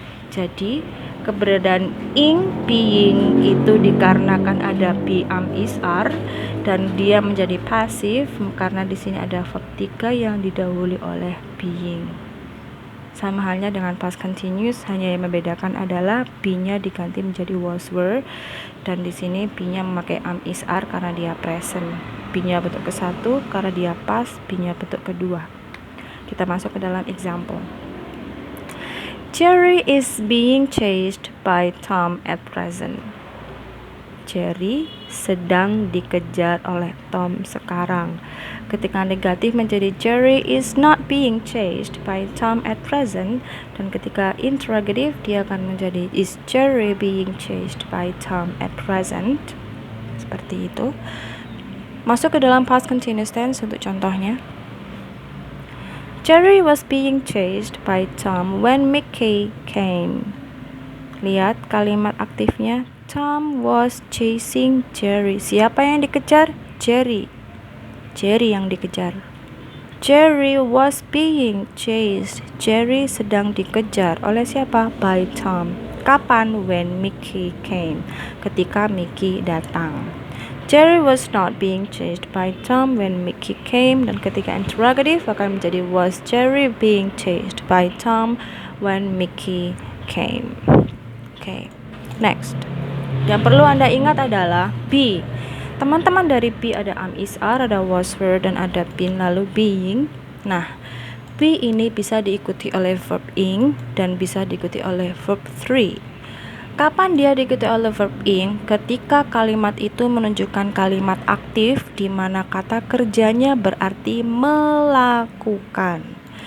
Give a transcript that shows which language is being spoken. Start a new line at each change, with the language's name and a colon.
Indonesian: Jadi keberadaan ing, being itu dikarenakan ada be, am, is, are, dan dia menjadi pasif karena di sini ada verb 3 yang didahului oleh being. Sama halnya dengan past continuous, hanya yang membedakan adalah be-nya diganti menjadi was, were, dan di sini be-nya memakai am, is, are karena dia present. Be-nya bentuk ke-1 karena dia past, be-nya bentuk kedua. Kita masuk ke dalam example.
English: Jerry is being chased by Tom at present.
Indonesian: Jerry sedang dikejar oleh Tom sekarang. Ketika negatif menjadi
English: Jerry is not being chased by Tom at present,
Indonesian: dan ketika interrogative dia akan menjadi
English: is Jerry being chased by Tom at present.
Indonesian: Seperti itu. Masuk ke dalam past continuous tense untuk contohnya.
English: Jerry was being chased by Tom when Mickey came.
Indonesian: Lihat kalimat aktifnya,
English: Tom was chasing Jerry.
Indonesian: Siapa yang dikejar? Jerry. Jerry yang dikejar.
English: Jerry was being chased.
Indonesian: Jerry sedang dikejar oleh siapa?
English: By Tom.
Indonesian: Kapan?
English: When Mickey came.
Indonesian: Ketika Mickey datang.
English: Jerry was not being chased by Tom when Mickey came,
Indonesian: dan ketika interrogative akan menjadi
English: was Jerry being chased by Tom when Mickey came. Okay, next.
Indonesian: Yang perlu Anda ingat adalah be. Teman-teman dari be ada am, is, are, ada was, were, dan ada been, lalu being. Nah, be ini bisa diikuti oleh verb ing dan bisa diikuti oleh verb 3. Kapan dia diikuti oleh verb ing? Ketika kalimat itu menunjukkan kalimat aktif di mana kata kerjanya berarti melakukan.